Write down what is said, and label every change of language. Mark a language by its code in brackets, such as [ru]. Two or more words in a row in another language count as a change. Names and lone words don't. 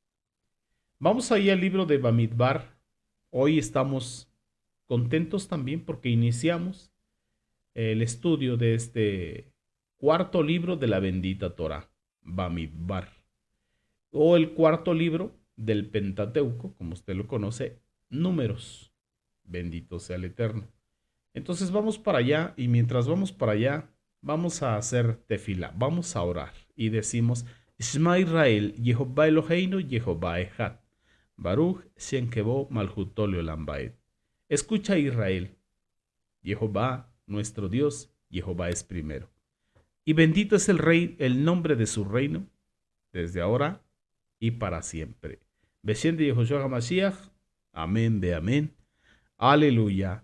[es] Vamos ahí al libro de Bamidbar. Hoy estamos contentos también porque iniciamos el estudio de este cuarto libro de la bendita Torah, Bamidbar, o el cuarto libro del Pentateuco, como usted lo conoce, Números. Bendito sea el Eterno. Entonces vamos para allá y mientras vamos para allá, vamos a hacer tefila, vamos a orar y decimos, [he] שמע ישראל יהוה אלוהינו יהוה אחד ברוך שם כבוד מלכותו לעולם ועד. [es] Escucha Israel, Jehová nuestro Dios, Jehová es primero. Y bendito es el rey, el nombre de su reino, desde ahora y para siempre. Beshem de Yehoshua HaMashiach, amén de amén, aleluya.